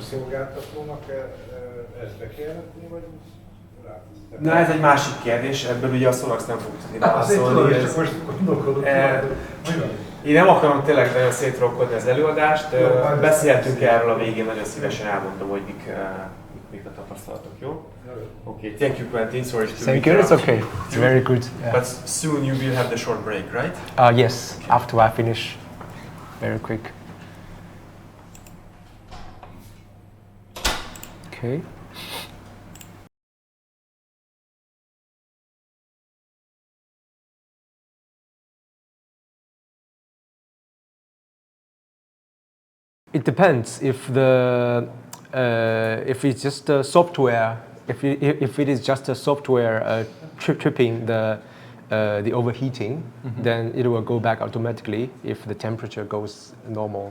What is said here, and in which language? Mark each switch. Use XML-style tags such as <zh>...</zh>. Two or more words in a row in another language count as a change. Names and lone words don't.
<hu>a szolgáltatónak ezt be kell jelenteni, vagy rá? Na ez egy másik kérdés, ebből ugye a SolaX nem fog tudni válaszolni. Azért most gondolkodok. Én nem akarom tényleg nagyon szétrolkodni az előadást, beszéltünk erről a végén, nagyon szívesen elmondom, hogy mik a tapasztalatok, jó?</hu> <en>Okay, thank you Quentin, sorry to Thank you, it's okay. It's very good. Yeah. But soon you will have the short break, right? Yes, after I finish. Very quick. Okay. It depends if if it's just a software, if it is just a software tripping the overheating, then it will go back automatically if the temperature goes normal.</en>